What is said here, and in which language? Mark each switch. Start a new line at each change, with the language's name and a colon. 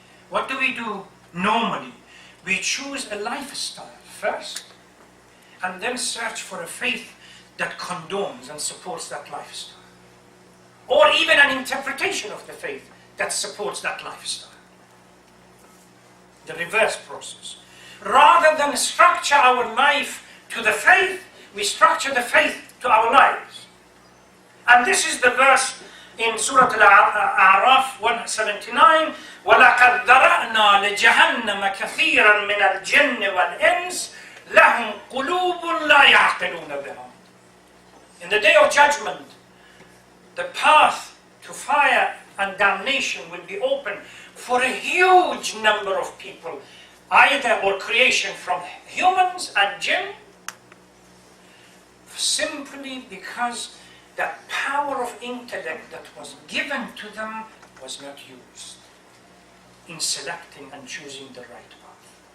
English: What do we do normally? We choose a lifestyle first, and then search for a faith that condones and supports that lifestyle. Or even an interpretation of the faith that supports that lifestyle. The reverse process. Rather than structure our life to the faith, we structure the faith to our lives. And this is the verse in Surah Al-A'raf 179,
Arabic: وَلَقَدْ ذَرَأْنَا لِجَهَنَّمَ كَثِيرًا مِنَ الْجِنِّ وَالْإِنسِ لَهُمْ قُلُوبٌ لَا يَعْقِلُونَ بِهَا.
English: In the day of judgment, the path to fire and damnation will be open for a huge number of people, either or creation from humans and jinn, simply because that power of intellect that was given to them was not used in selecting and choosing the right path.